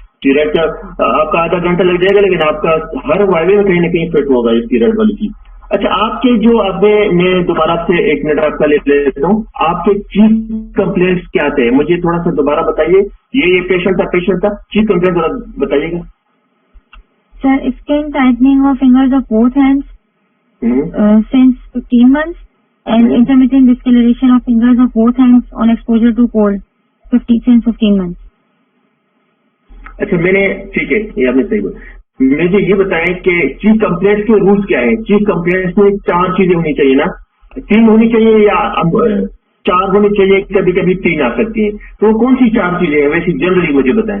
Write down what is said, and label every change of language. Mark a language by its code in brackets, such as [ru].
[hi] Steroid का आपका आधा घंटा लग जाएगा, लेकिन आपका हर वायवे में कहीं ना कहीं फिट होगा इस स्टीरॉयड वाली चीज। अच्छा, आपके जो आपने, मैं दोबारा से 1 मिनट आपका ले लेता हूँ, आपके चीफ कंप्लेंट्स क्या थे, मुझे थोड़ा सा दोबारा बताइए। ये पेशेंट था, चीफ कंप्लेंट थोड़ा बताइएगा। [en] Sir, skin tightening of fingers of both hands since 15 months and intermittent discoloration of fingers of both hands on exposure to cold since 15 months. [hi] अच्छा, मैंने, ठीक है, ये आपने सही बोला। मुझे ये बताएं कि चीफ कंप्लेंट्स के रूल्स क्या है। चीफ कंप्लेंट्स में 4 चीजें होनी चाहिए ना, 3 होनी चाहिए या 4 होनी चाहिए, कभी कभी 3 आ सकती है, तो कौन सी 4 चीजें हैं वैसे जनरली मुझे बताएं।